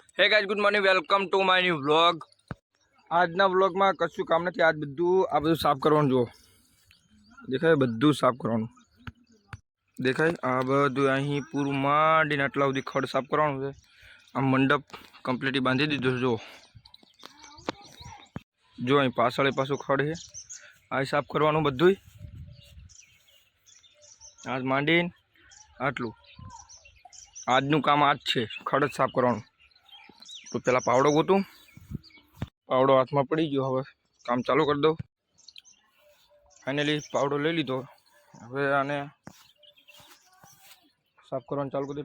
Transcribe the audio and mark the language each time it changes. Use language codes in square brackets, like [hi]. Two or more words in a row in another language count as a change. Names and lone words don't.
[en] hey guys good morning welcome to my new vlog. [gu] આજના વ્લોગમાં કશું કામ નથી। આજ બધું સાફ કરવાનું। જો દેખાય બધું સાફ કરવાનું દેખાય। આ બધું અહીં પૂરું માંડીને આટલા સુધી ખડ સાફ કરવાનું છે। આ મંડપ કમ્પ્લીટલી બાંધી દીધો છે। જો અહીં પાછળ પાછું ખડ છે। આ સાફ કરવાનું બધું। આજ માંડીને આટલું આજનું કામ આજ છે, ખડ જ સાફ કરવાનું। તો પહેલા પાવડો ગોતુ, પાવડો હાથ મેં પડી ગયો। હવે કામ ચાલુ કર દો। ફાઇનલી પાવડો લે લીધો। હવે આને સાફ કરવાનું ચાલુ કર દે।